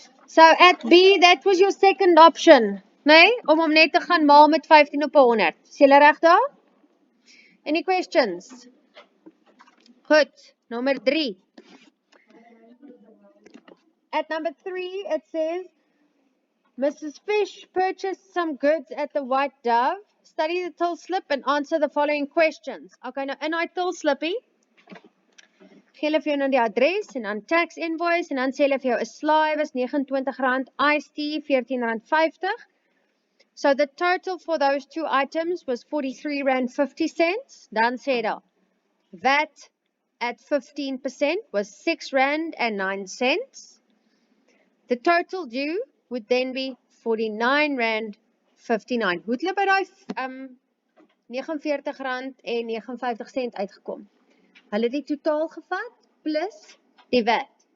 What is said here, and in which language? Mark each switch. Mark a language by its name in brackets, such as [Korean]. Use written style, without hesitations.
[English] So at B, that was your second option. [Afrikaans] Nee, om net te gaan maal met 15 op 100. Is julle reg daar? [English] Any questions? [Afrikaans] Goed. [English] Number 3. At number 3, it says, Mrs. Fish purchased some goods at the White Dove. Study the till slip and answer the following questions. [Afrikaans] Okay, nou in die till slippie, gee hulle vir jou nou die adres en dan tax invoice en dan sê hulle vir jou 'n slaai was R29, iced tea R14.50. [English] So the total for those two items was R43.50. [Afrikaans] Dan sê daar, [English] VAT at 15% [Afrikaans] was R6.09. [English] The total due would then be R49.59. [Afrikaans] Hoe het hulle by daai R49.59 uitgekom? Hulle die totaal gevat plus die VAT.